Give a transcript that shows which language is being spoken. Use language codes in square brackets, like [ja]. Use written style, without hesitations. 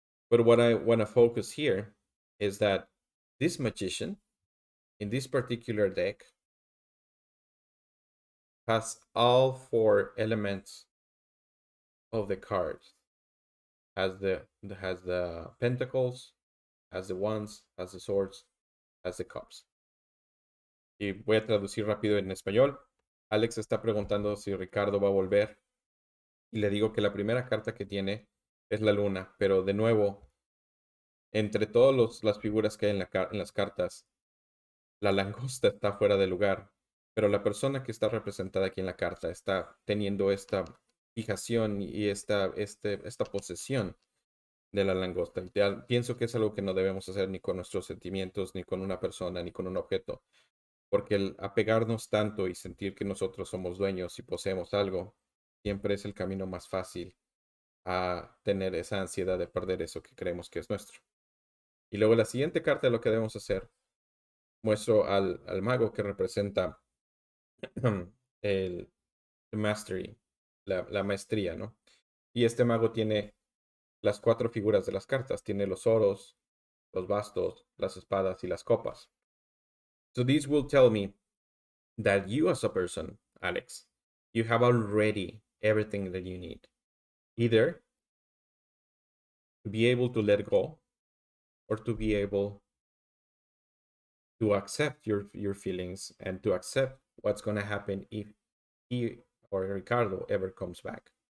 [en] But what I want to focus here is that this magician in this particular deck has all 4 elements of the card. Has the pentacles, has the wands, has the swords, has the cups. [es] Y voy a traducir rápido en español. Alex está preguntando si Ricardo va a volver. Y le digo que la primera carta que tiene es la luna. Pero de nuevo, entre todas las figuras que hay en las cartas, la langosta está fuera de lugar. Pero la persona que está representada aquí en la carta está teniendo esta fijación y esta posesión de la langosta. Pienso que es algo que no debemos hacer ni con nuestros sentimientos, ni con una persona, ni con un objeto, porque el apegarnos tanto y sentir que nosotros somos dueños y poseemos algo, siempre es el camino más fácil a tener esa ansiedad de perder eso que creemos que es nuestro. Y luego la siguiente carta de lo que debemos hacer, muestro al mago que representa el mastery, la maestría, ¿no? Y este mago tiene las cuatro figuras de las cartas. Tiene los oros, los bastos, las espadas y las copas. [en] So this will tell me that you as a person, Alex, you have already everything that you need. Either to be able to let go or to be able to accept your feelings and to accept what's going to happen if he or Ricardo ever comes back.